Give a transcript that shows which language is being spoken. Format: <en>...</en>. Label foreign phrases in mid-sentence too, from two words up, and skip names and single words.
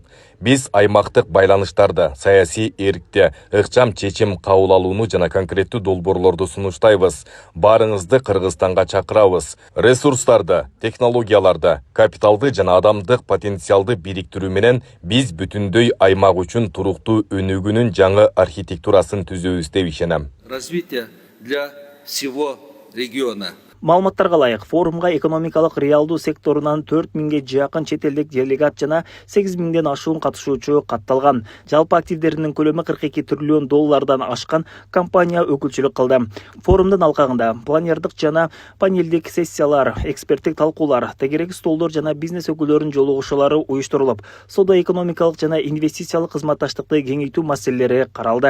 <ky>Биз аймактык байланыштарды, саясий эркти, ыкчам чечим кабыл алууну жана конкреттүү долбоорлорду сунуштайбыз. Баарыңызды Кыргызстанга чакырабыз. Ресурстарды, технологияларды, капиталды жана адамдык потенциалды бириктирүү менен биз бүтүндөй аймак үчүн туруктуу өнүгүүнүн жаңы архитектурасын түзөбүз деп ишенем.</ky> <ru>Развитие для всего региона.</ru> <ky>Маалыматтарга ылайык, форумга экономикалык реалдуу секторунан 4000ге жакын чет элдик делегат жана 8000ден ашуун катышуучу катталган. Жалпы активдеринин көлөмү 42 триллион доллардан ашкан компания өкүлчүлүк кылды. Форумдун алкагында планердык жана панелдик сессиялар, эксперттик талкуулар, тегерек столдор жана бизнес өкүлдөрүнүн жолугушуулары уюштурулуп, соода-экономикалык жана инвестициялык кызматташтыкты кеңейтүү маселелери каралды.</ky>